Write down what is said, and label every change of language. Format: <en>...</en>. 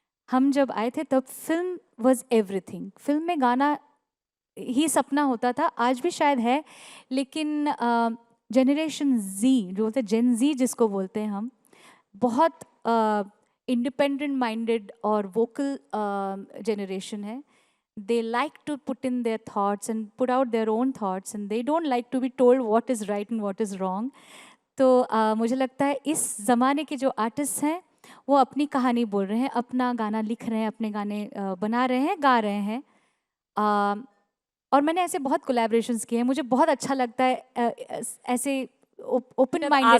<hi>हम जब आए थे तब</hi> <en>Film was everything.</en> <hi>फिल्म में गाना ही सपना होता था, आज भी शायद है. लेकिन जनरेशन जी जो बोलते हैं, जेन जी जिसको बोलते हैं हम, बहुत</hi> <en>independent minded</en> <hi>और वोकल जनरेशन है.</hi> <en>they like to put in their thoughts and put out their own thoughts and they don't like to be told what is right and what is wrong.</en> <hi>तो मुझे लगता है इस ज़माने के जो आर्टिस्ट हैं वो अपनी कहानी बोल रहे हैं, अपना गाना लिख रहे हैं, अपने गाने बना रहे हैं, गा रहे हैं. और मैंने ऐसे बहुत कोलैबोरेशंस किए हैं. मुझे बहुत अच्छा लगता है ऐसे</hi> <en>open minded</en> <hi>लोगों</hi>